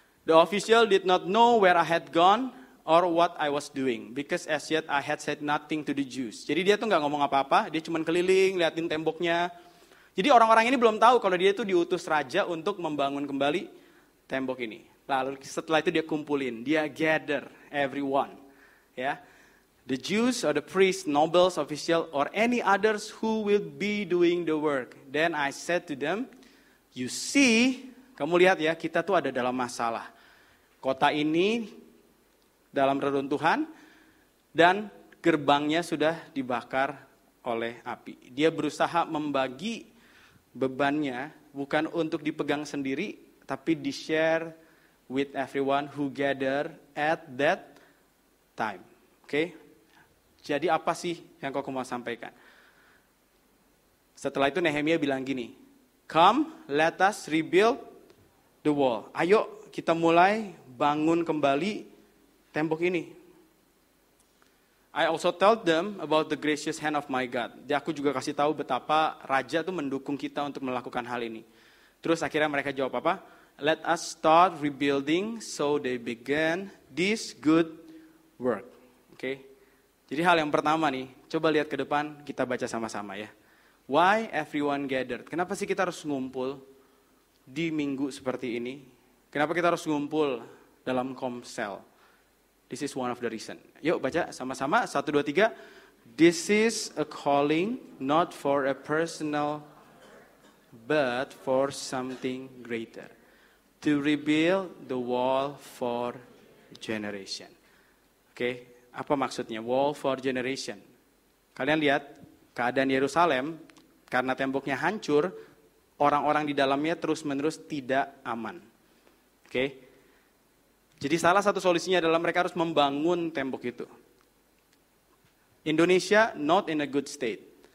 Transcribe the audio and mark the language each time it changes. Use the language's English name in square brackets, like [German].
[English] The official did not know where I had gone or what I was doing, because as yet I had said nothing to the Jews. [Indonesian] Jadi dia tuh nggak ngomong apa-apa, dia cuma keliling, liatin temboknya. Jadi orang-orang ini belum tahu kalau dia tuh diutus raja untuk membangun kembali tembok ini. Lalu setelah itu dia kumpulin, dia gather everyone, ya. [English] The Jews or the priests, nobles, official, or any others who will be doing the work. [Indonesian] Then I said to them, you see, kamu lihat ya, kita tuh ada dalam masalah. Kota ini dalam reruntuhan dan gerbangnya sudah dibakar oleh api. Dia berusaha membagi bebannya bukan untuk dipegang sendiri, tapi di-share with everyone who gather at that time. Oke? Jadi apa sih yang kau mau sampaikan? Setelah itu Nehemia bilang gini, come, let us rebuild the wall. Ayo kita mulai bangun kembali tembok ini. [English] I also told them about the gracious hand of my God. [Indonesian] Jadi aku juga kasih tahu betapa raja tuh mendukung kita untuk melakukan hal ini. Terus akhirnya mereka jawab apa? [English] Let us start rebuilding, so they began this good work. [Indonesian] Oke. Jadi hal yang pertama nih, coba lihat ke depan, kita baca sama-sama ya. Why everyone gathered? Kenapa sih kita harus ngumpul di minggu seperti ini? Kenapa kita harus ngumpul dalam komsel? [English] This is one of the reason. Yuk baca sama-sama, 1, 2, 3. This is a calling not for a personal, but for something greater. To rebuild the wall for generation. Oke. Apa maksudnya? Wall for generation. [Indonesian] Kalian lihat keadaan Yerusalem karena temboknya hancur, orang-orang di dalamnya terus-menerus tidak aman. Oke. Jadi salah satu solusinya adalah mereka harus membangun tembok itu. [English] Indonesia not in a good state.